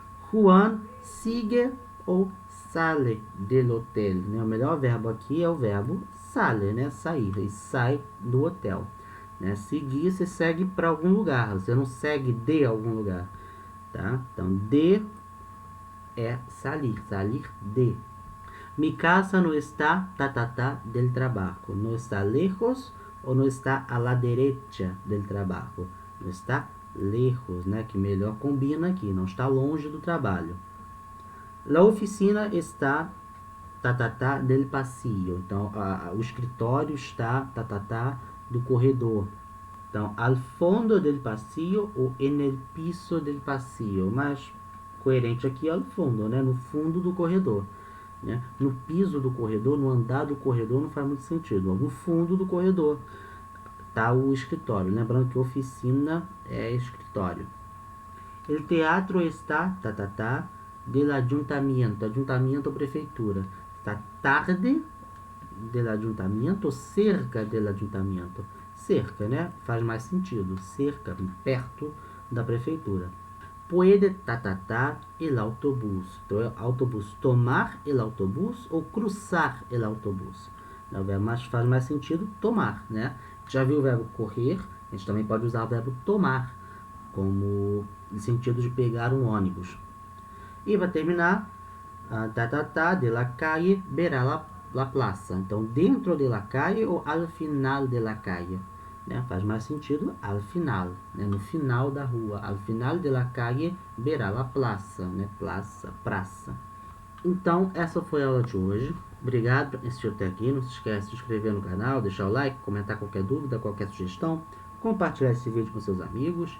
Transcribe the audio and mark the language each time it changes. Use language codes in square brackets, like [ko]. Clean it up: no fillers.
[es] Juan sigue ou sale del hotel. [pt] Né? O melhor verbo aqui é o verbo sale, né? Sair. E sai do hotel. Né? Seguir, você segue para algum lugar. Você não segue de algum lugar. Tá? Então, de é salir. Salir de. [es] Mi casa no está del trabajo. No está lejos ou no está a la derecha del trabajo. No está lejos, né? [pt] Que melhor combina aqui. Não está longe do trabalho. [es] La oficina está del pasillo. [pt] Então, o escritório está do corredor. Então, al fondo del pasillo ou en el piso del pasillo. Mas coerente aqui é al fondo, né? No fundo do corredor. Né? No piso do corredor, no andar do corredor, não faz muito sentido. No fundo do corredor está o escritório. Lembrando que oficina é escritório. O teatro está del ayuntamiento. Ayuntamiento, prefeitura. Está tarde del ayuntamiento ou cerca del ayuntamiento? Cerca, né? Faz mais sentido. Cerca, perto da prefeitura. [es] Puede el autobús. [pt] Então, autobús, tomar el autobús ou cruzar el autobús. O verbo faz mais sentido tomar, né? Já viu o verbo correr? A gente também pode usar o verbo tomar, como no sentido de pegar um ônibus. [es] E para terminar, de la calle verá la plaza. [pt] Então, dentro de la calle ou al final de la calle. Né? Faz mais sentido al final, né? No final da rua. [es] Al final de la calle verá la plaza, né? Praça. [pt] Então, essa foi a aula de hoje. Obrigado por assistir até aqui. Não se esqueça de se inscrever no canal, deixar o like, comentar qualquer dúvida, qualquer sugestão, compartilhar esse vídeo com seus amigos.